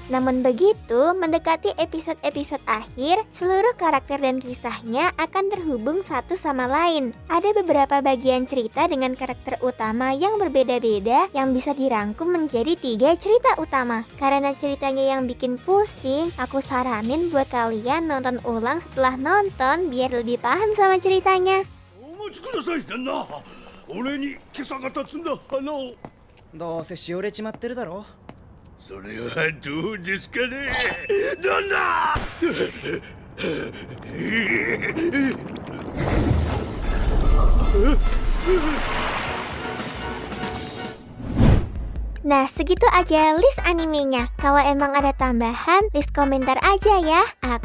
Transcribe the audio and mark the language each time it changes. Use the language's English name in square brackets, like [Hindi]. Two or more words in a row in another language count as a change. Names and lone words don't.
[Indonesian] Namun begitu, mendekati episode-episode akhir, seluruh karakter dan kisahnya akan terhubung satu sama lain. Ada beberapa bagian cerita dengan karakter utama yang berbeda-beda yang bisa dirangkum menjadi 3 cerita utama. Karena ceritanya yang bikin pusing, aku saranin buat kalian nonton ulang setelah nonton biar lebih paham sama ceritanya. [Japanese] どうせしおれちまってるだろ。それはどうですかね、旦那。 [Indonesian] Nah, segitu aja list animenya. Kalau emang ada tambahan, list komentar aja ya.